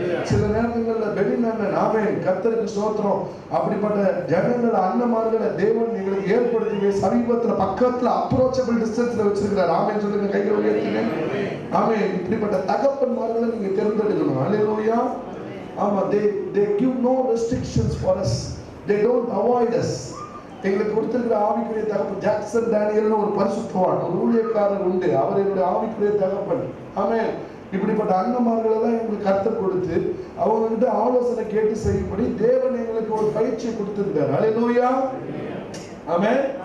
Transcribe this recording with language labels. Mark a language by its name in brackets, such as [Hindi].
[Tamil] சில நேரங்கள்ல பெனினன் ஆமென், கர்த்தருக்கு ஸ்தோத்திரம். அப்படிப்பட்ட ஜனங்கள் அண்ணமார்களை தேவன் எங்களுக்கு ஏற்படுத்தி சமீபத்துல பக்கத்துல அப்ரோச்சபிள் டிஸ்டன்ஸ்ல வச்சிருக்கிறார். ஆமென் சொல்லுங்க, கைகளை உயர்த்துங்க. ஆமென். இப்படிப்பட்ட தகப்பன்மார்களை நீங்க தேர்ந்தெடுக்கணும். ஹல்லேலூயா. ஆமா, [English] they give no restrictions for us, they don't avoid us. [Tamil] எங்களுக்கு கொடுத்திருக்கிற ஆவிக்குரிய தகப்பன் ஜாக்சன் டேனியல்னு ஒரு பரிசுத்தவான், ஒரு ஊழியக்காரர் உண்டு. அவர் என்னுடைய ஆவிக்குரிய தகப்பன். ஆமென். இப்படிப்பட்ட அண்ணமார்களை தான் எங்களுக்கு கர்த்தர் கொடுத்து அவங்க கிட்ட ஆலோசனை கேட்டு செய்யும்படி தேவன் எங்களுக்கு ஒரு பயிற்சியை கொடுத்திருக்கார். ஹல்லேலூயா. ஆமென்.